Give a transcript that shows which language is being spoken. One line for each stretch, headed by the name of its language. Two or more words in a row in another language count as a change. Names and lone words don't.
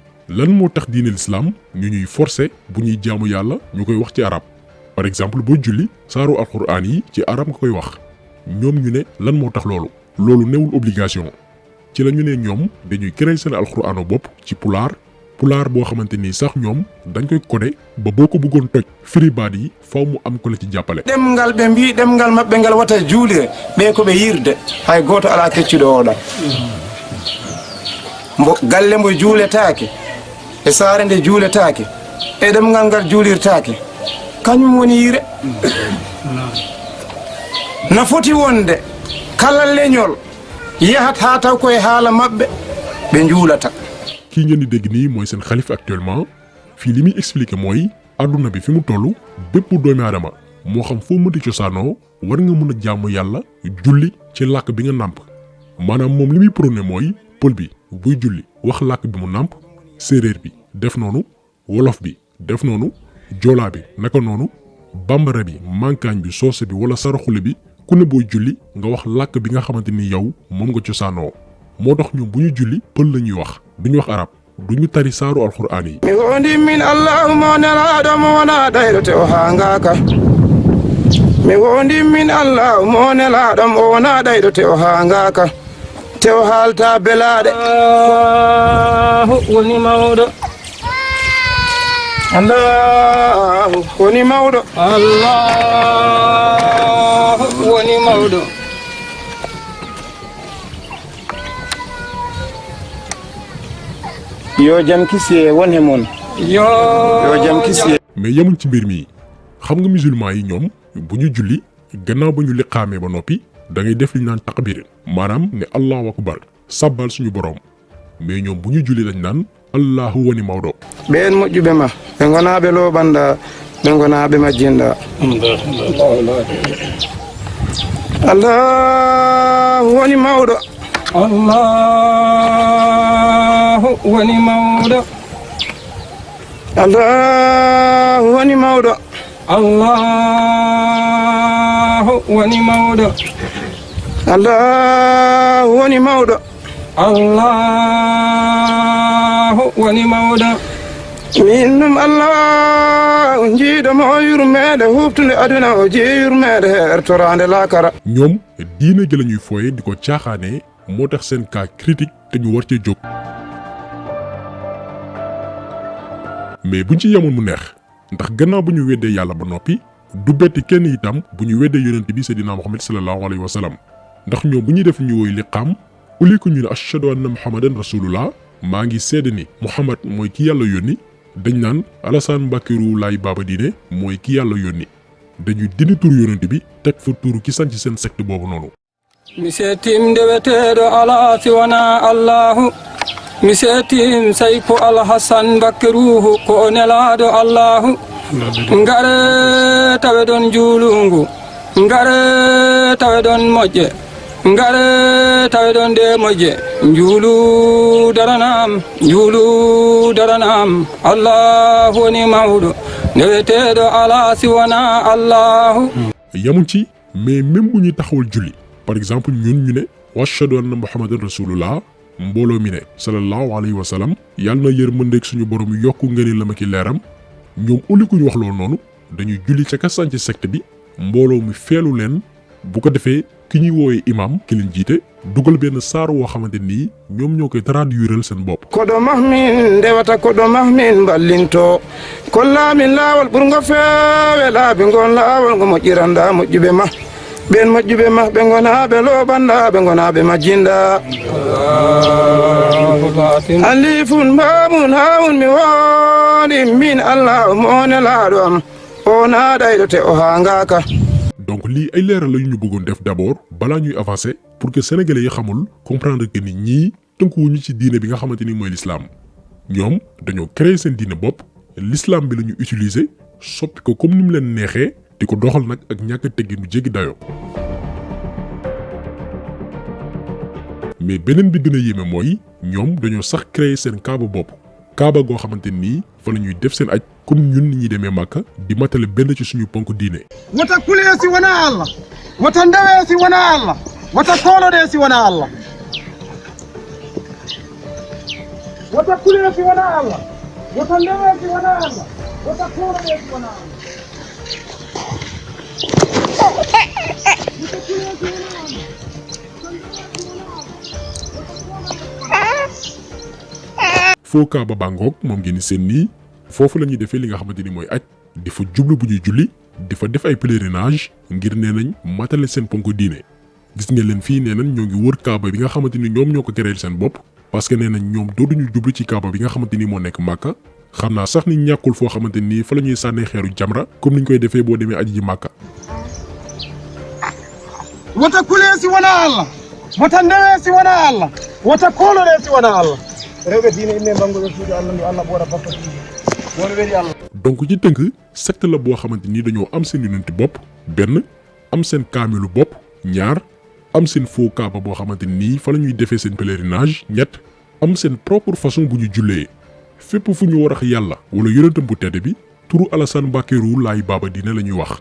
Wolof: lan moo tax diine l'islam ñu ñuy forcer bu ñuy jaamu yàlla ñu koy wax ci arab
French: par exemple
Wolof: boo julli saaru alxuraan yi ci arab nga koy wax ñoom ñu ne lan moo tax loolu newul obligation ci la ñu ne ñoom dañuy créer seen alxuraanu bopp ci pulaar boo xamante ni sax ñoom dañ koy codé ba boo ko bëggoon toj firi baat yi faw mu am ko la ci jàppale.
Fula: ɗemngal ɓe mbi ɗemngal maɓɓe ngal wata juulire ɓe ko ɓe yirde hay gooto ala keccuɗo oɗa mbo galle mbo juuletaake e saare nde juuletaake e ɗemngal ngal juulirtaake kañum woni yire no foti wonde kala leñol yahat haa taw koye haala maɓɓe ɓe njuulata.
Wolof: kii ngeen di dégg nii mooy seen xalif actuellement fii li muy expliqué mooy àdduna bi fi mu toll bépp doomi aadama moo xam foo mënti cosaanoo war nga mën a jaamu yàlla julli ci làkk bi nga nàmp maanaam moom li muy prôné mooy pël bi buy julli wax làkk bi mu nàmp séeréer bi def noonu wolof bi def noonu joolaa bi naka noonu bambara bi mankaañ bi soose bi wala saraxule bi ku ne booy julli nga wax làkk bi nga xamante ni yow moom nga cosaanoo moo tax ñoom bu ñu julli pël la ñuy wax duñu wax arab duñu tari saaru alxuraan yi.
Fula: mi wondi min allahumma nelaaɗo mo wona ɗayɗote o haa ngaaka mi wondi min allahumma nelaaɗo mo wona ɗayɗote o haa ngaaka te o haalta belaaɗe woni mawɗo allahu woni mawɗo allahu woni mawɗo yo jam kisiye won he mon yo jam kisiye.
Wolof: mais yemuñ ci mbir mi xam nga musulman yi ñoom bu ñu julli gannaaw ba ñu liqaamee ba noppi da ngay def li ñu naan takbir maanaam ne
Arabic: الله أكبر
Wolof: sabbal suñu borom mais ñoom bu ñu julli dañ naan
Fula: allahu woni mawɗo. ɓeen moƴƴuɓe ma ɓe gonaaɓe looɓannda ɓe gonaaɓe majjinɗa allahu woni mawɗo allahu woni mawɗo allahu woni mawɗo allahu woni mawɗo allahu woni mawɗo allahu woni mawɗo min ɗum allahu jiiɗomo o yurmeede huftude aduna o jii yurmeede hertorande laakara.
Wolof: ñoom diine gi la ñuy fooye di ko caaxaanee moo tax seen
French: cas critique
Wolof: te ñu war cee jóg mais buñ ci yemoon mu neex ndax gannaaw bu ñu weddee yàlla ba noppi du betti kenn itam bu ñu weddee yonent bi Seydina Muhammad
Arabic: صلى الله عليه وسلم
Wolof: ndax ñoom bu ñuy def ñu woy liqaam uli ko ñu ne
Arabic: أشهد أن محمدا رسول الله
Wolof: maa ngi seede ni Muhammad mooy ki yàlla yónni dañ naan Alassane Mbacké Riou Laye Baba Diine mooy ki yàlla yónni dañuy dindi tur yonent bi teg fa tur ki sanc seen secte boobu noonu.
Fula: mi seetim ndeweteeɗo alaa si wonaa allahu mi seetim sayko alhasan Mbacké Riou ko o nelaaɗo allahu ngare tawe ɗon juulungu ngare tawe ɗon moƴƴe ngare tawe ɗon nde moƴƴe njuulu daranam allahu woni mawɗo ndeweteɗo ala si wona allahu.
Wolof: yamuñ ci mais même bu ñuy taxawal julli
French: par exemple
Wolof: ñun ñu ne
Arabic: وأشهد أن محمدا رسول الله
Wolof: mbooloo mi ne
Arabic: صلى الله عليه وسلم
Wolof: yàlla na yërmandeeg suñu borom yokku ngeen la ma ki leeram ñoom uli ku ñu wax loolu noonu dañuy julli ca ka sànc secte bi mbooloo mi feelu leen bu ko defee ki ñuy woowee imam ki leen jiite dugal benn saar woo xamante nii ñoom ñoo koy traduiral seen bopp.
Fula: koɗo mahmin ndewata koɗo mahmin ballinto kollamin laawol ɓurgo feewe laabi ngon laawol ngo moƴƴiranda moƴƴuɓe ma ɓen moƴƴuɓe ma ɓe gona ɓe looɓanda ɓe gona ɓe majjinda alifun mbamun hamun mi woni min allah mo nelaaɗo am o naaɗayɗo te o haa ngaaka.
Wolof: donc lii ay leeral la yu ñu bëggoon def d'abord balaa ñuy avancer
French: pour que
Wolof: sénégalais yi xamul
French: comprendre que
Wolof: ni ñii tënkuwuñu ci diine bi nga xamante ni mooy l'islam ñoom dañoo créer seen diine bopp l'islam bi la ñu utiliser soppi ko comme ni mu leen neexee di ko doxal nag ak ñàkk a tegginu jéggi dayoo. mais beneen bi gën a yéeme mooy ñoom dañoo sax créer seen kaaba bopp kaaba goo xamante nii fa la ñuy def seen aj comme ñun ni ñuy demee Màkka di matale benn ci suñu ponk diine.
Fula: wota kulee si wona allah wota ndewee si wona allah wota koolodee si wona allah wota kulee si wona allah wota ndewee si wona allah wota koolodee si wona allah
Wolof: foo kaaba bangoog moom ngeen seen nii foofu la ñuy defee li nga xamante ni mooy aj di fa jublu bu ñuy julli di fa def ay pèlerinage ngir nee nañ matale seen ponk diine gis ngeen leen fii nee nañ ñoo ngi wër kaaba bi nga xamante ni ñoom ñoo ko créer seen bopp
French: parce que
Wolof: nee nañ ñoom dootuñu jublu ci kaaba bi nga xamante ni moo nekk Màkka xam naa sax ni ñàkkul foo xamante ni fa la ñuy sànnee xeeru jamra comme niñ koy defee boo demee aji ji Màkka.
Fula: wota kulee si wona allah wota ndewee si wona allah wota koolodee si wona allah rewɓe diine inne bangoɓe suudu allah ndu allah ɓoora bappa woni weeli allah.
Wolof: donc ci tënk secte la boo xamante ni dañoo am seen yonenti bopp benn am seen kaamilu bopp ñaar am seen faux kaaba boo xamante ni fa la ñuy defee seen pèlerinage ñett am seen
French: propre façon
Wolof: bu ñu jullee fépp fu ñu warax yàlla wala yonentam bu tedd bi turu Alassane Mbacké-Roux Laye Baba Dine la ñuy wax.